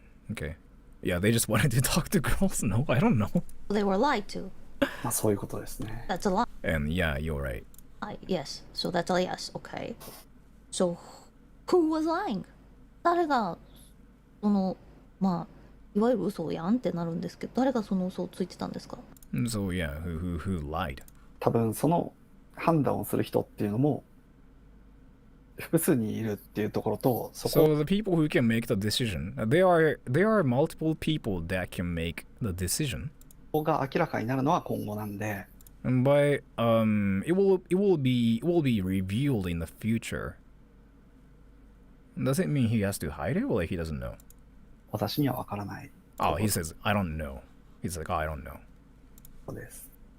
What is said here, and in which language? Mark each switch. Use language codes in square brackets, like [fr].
[en] Okay. Yeah, they just wanted to talk to girls? No, I don't know. They were lied to. [ja] まあそういうことですね。 [en] That's a lie. And yeah, you're right. Yes. So that's a yes. Okay. So who was lying? [ja] 誰がそのまあいわゆる嘘やんってなるんですけど、誰がその嘘をついてたんですか？ [en] So yeah, who lied? [ja] 多分その判断をする人っていうのも複数にいるっていうところと、そこ [en] So the people who can make the decision, there are multiple people that can make the decision. [ja] が明らかになるのは今後なんで、 [en] But it will be revealed in the future. Does it mean he has to hide it, or like he doesn't know? [ja] 私には分からない。 [en] Oh, he says I don't know. He's like, oh, I don't know. [ja] そうです。